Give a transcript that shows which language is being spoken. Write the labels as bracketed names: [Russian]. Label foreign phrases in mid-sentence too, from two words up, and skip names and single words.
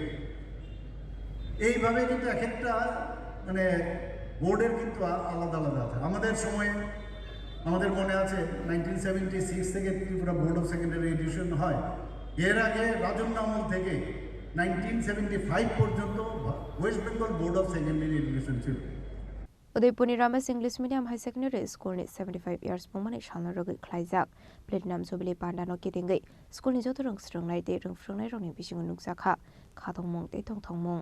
[Bangla] এইভাবে কিন্তু এক একটা বোর্ডের কিন্তু আলাদা আলাদা আছে। আমাদের সময়ে আমাদের মনে আছে 1976 থেকে ত্রিপুরা বোর্ড অফ সেকেন্ডারি এডুকেশন হয়। এর আগে রাজন্য আমল থেকে 1975 পর্যন্ত ওয়েস্ট বেঙ্গল বোর্ড অফ সেকেন্ডারি এডুকেশন ছিল। [Kok Borok] उदयपुरनि रामेश इंग्लिश मीडियम हाई सेकेंडरी स्कूलनि 75 years पुंमानि सालनो रगै ख्लाइजाक [English] platinum jubilee [Kok Borok] पान्डानो किदिंगै स्कूलनि जतो रोंस्रोंनाय दे रोंफ्रोंनाय रंनि बिसिङाव नुजाखा खाथंमं दे थंथंमं।